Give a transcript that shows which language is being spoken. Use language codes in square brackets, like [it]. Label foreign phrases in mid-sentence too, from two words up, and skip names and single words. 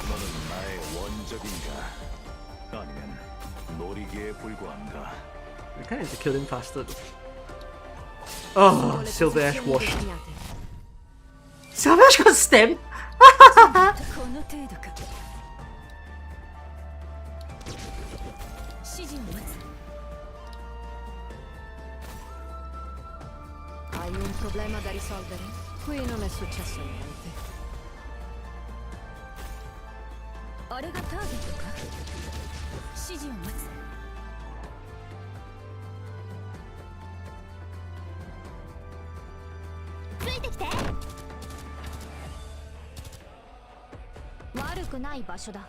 [ko] 너는 나의 원적인가? 아니면 놀이기에 불과한가? [en] We kind of have to kill him faster though. Oh, Silver Ash washed. Silver Ash got stabbed? [ja] この程度か。指示を待つ。 [it] Hai un problema da risolvere? Qui non è successo niente. [ja] あれがターゲットか？指示を待つ。ついてきて。悪くない場所だ。